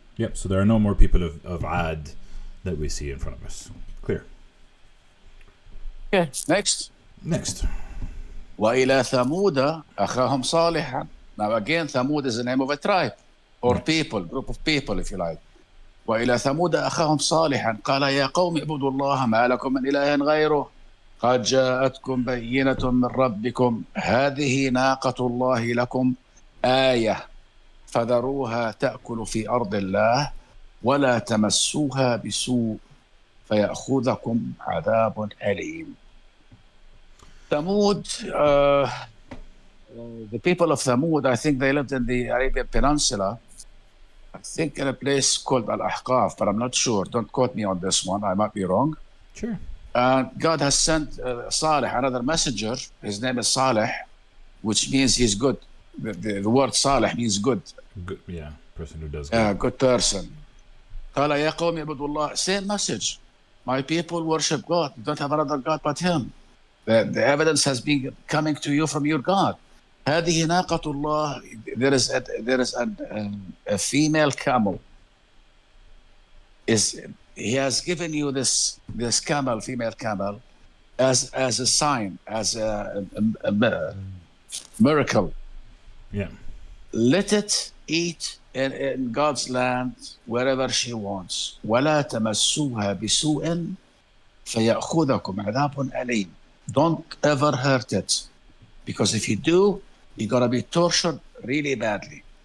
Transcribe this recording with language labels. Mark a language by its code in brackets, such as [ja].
[en] Yep, so there are no more people of Ad that we see in front of us. Clear. Okay, next. [ar] وإلى ثمود أخاهم صالحا. [en] Now again, Thamud is the name of a tribe or people, group of people if you like. [ar] وإلى ثمود أخاهم صالحا قال يا قوم اعبدوا الله ما لكم من إله غيره قد جاءتكم بينة من ربكم هذه ناقة الله لكم آية فذروها تأكل في أرض الله ولا تمسوها بسوء فيأخذكم عذاب أليم. [en] Thamud, the people of Thamud, I think they lived in the Arabian Peninsula. I think in a place called Al-Ahqaf, but I'm not sure. Don't quote me on this one. I might be wrong. Sure. God has sent Salih, another messenger. His name is Salih, which means he's good. The word Salih means good. Good, yeah, person who does good. Good person. [ar] قال يا قوم اعبدوا الله. Same message. [en] My people worship God. You don't have another God but Him. The evidence has been coming to you from your God. [ar] هذه ناقة الله. [en] There is a female camel. He has given you this camel, female camel, as a sign, as a miracle. Yeah. Let it eat in God's land wherever she wants. [ar] ولا تمسوها بسوء فيأخذكم عذاب أليم. [en] Don't ever hurt it, because if you do, you're gonna be tortured really badly.